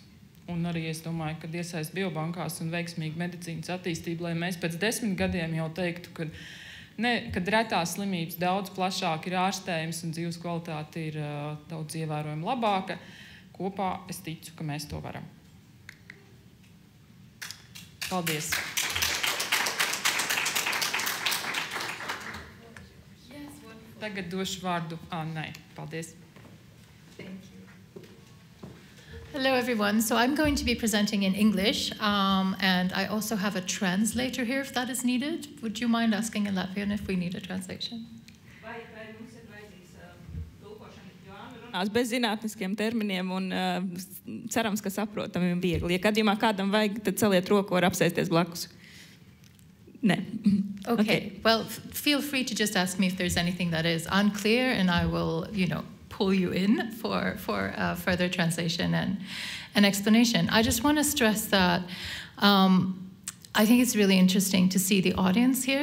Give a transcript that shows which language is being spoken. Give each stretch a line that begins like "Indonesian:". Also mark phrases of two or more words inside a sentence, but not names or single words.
Latvian: Un arī es domāju, ka iesaist biobankās un veiksmīgi medicīnas attīstību, lai mēs pēc 10 gadiem jau teiktu, kad retās slimības daudz plašāk ir ārstējums un dzīves kvalitāte ir daudz ievērojami labāka. Kopā es ticu, ka mēs to varam. Paldies! Tagad došu vārdu Annai. Paldies!
English: Hello, everyone. So I'm going to be presenting in English, and I also have a translator here if that is needed. Would you mind asking in Latvian if we need a translation?
Latvian: Bez zinātniskiem terminiem un cerams, ka saprotami un viegli. Ja gadījumā kādam vajag, tad celiet roku, var apsēsties blakus. Nē.
English: Okay. Well, feel free to just ask me if there's anything that is unclear, and I will, pull you in for further translation and explanation. I just want to stress that I think it's really interesting to see the audience here.